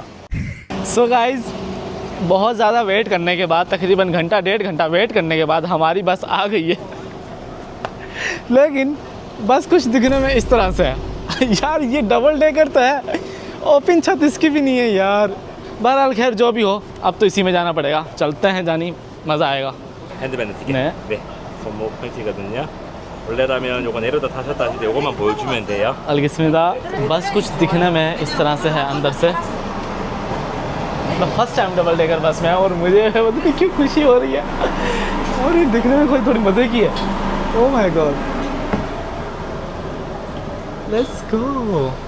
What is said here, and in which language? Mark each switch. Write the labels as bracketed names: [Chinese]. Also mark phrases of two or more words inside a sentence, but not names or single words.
[English] so guys, [Hindi] बहुत ज़्यादा वेट करने के बाद, तकरीबन घंटा 1.5 घंटा वेट करने के बाद हमारी बस आ गई है। लेकिन बस कुछ दिखने में इस तरह से है यार, ये [English] double decker [Hindi] तो है, ओपन छत इसकी भी नहीं है यार। बहरहाल खैर जो भी हो, अब तो इसी में जाना पड़ेगा। चलते हैं जानी, मज़ा आएगा। [Korean] 핸드밴드 티켓. 네. 네. 손목 포인트거든요. 원래라면 요거 내려다 타셨다 하실 때 요것만 보여주면 돼요. [Hindi] अलगिस्मिदा, बस कुछ दिखने में इस तरह से है अंदर से। मैं [English] first time double decker bus [Hindi] में और मुझे पता नहीं क्यों खुशी हो रही है, और ये दिखने में कोई थोड़ी मज़े की है। [English] Oh my god, let's go.